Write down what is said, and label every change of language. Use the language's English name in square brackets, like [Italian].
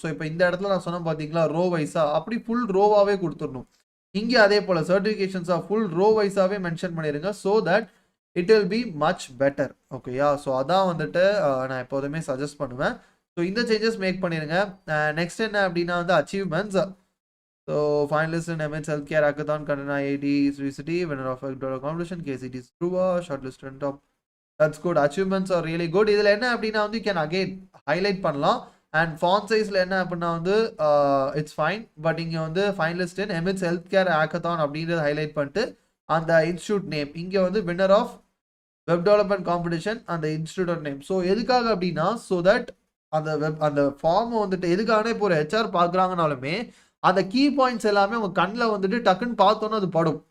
[Tamil] So இப்போ இந்த இடத்துல நான் சொன்னேன் பார்த்தீங்களா ரோ வைஸா, அப்படி ஃபுல் ரோவாகவே கொடுத்துடணும். இங்கே அதே போல் சர்டிஃபிகேஷன்ஸாக ஃபுல் ரோ வைஸாகவே மென்ஷன் பண்ணிடுங்க. So [English] That it will be much better. [Tamil] ஓகேயா? ஸோ அதான் வந்துட்டு நான் எப்போதுமே சஜஸ்ட் பண்ணுவேன். ஸோ இந்த சேஞ்சஸ் மேக் பண்ணிடுங்க. நெக்ஸ்ட் என்ன அப்படின்னா வந்து achievements. [English] So finalist in MH Healthcare Hackathon, Kanana IIT City, winner of a dollar competition, KCT Struva, shortlisted on top. That's good. Achievements are really good. [Tamil] இதில் என்ன அப்படின்னா வந்து [English] you can again highlight [Tamil] பண்ணலாம். And font sizeல என்ன அப்படின்னா வந்து [English] it's fine. [Tamil] But இங்கே வந்து [English] finalist in MH Healthcare Hackathon [Tamil] அப்படின்றத ஹைலைட் பண்ணிட்டு அந்த இன்ஸ்டியூட் நேம் இங்கே வந்து [English] winner of web development competition [Tamil] அந்த இன்ஸ்டியூட் நேம். ஸோ எதுக்காக அப்படின்னா ஸோ தட் அந்த ஃபார்மை வந்துட்டு எதுக்காக இப்போ ஒரு HR பார்க்குறாங்கனாலுமே அந்த கீ பாயிண்ட்ஸ் எல்லாமே உங்கள் கண்ணில் வந்துட்டு டக்குன்னு பார்த்தோன்னா அது படும்.